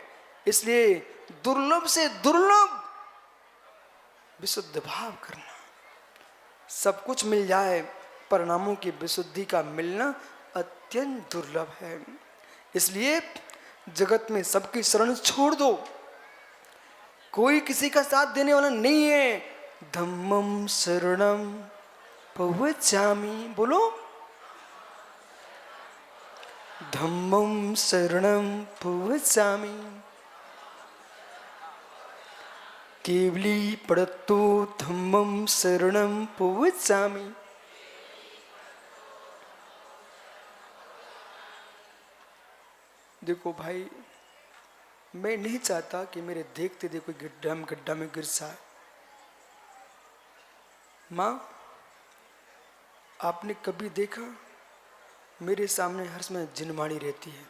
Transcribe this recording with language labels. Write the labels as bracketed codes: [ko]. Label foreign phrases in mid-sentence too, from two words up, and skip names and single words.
[hi] इसलिए दुर्लभ से दुर्लभ विशुद्ध भाव करना। सब कुछ मिल जाए, परिणामों की विशुद्धि का मिलना अत्यंत दुर्लभ है। इसलिए जगत में सबकी शरण छोड़ दो, कोई किसी का साथ देने वाला नहीं है। [pra] धम्मं शरणं प्रव्रजामि, बोलो धम्मं शरणं प्रव्रजामि, केवली पड़तो धम्मं शरणं प्रव्रजामि। [hi] देखो भाई, मैं नहीं चाहता कि मेरे देखते देखो गड्ढा में गिर जाए। माँ, आपने कभी देखा मेरे सामने हर समय जिनवाणी रहती है?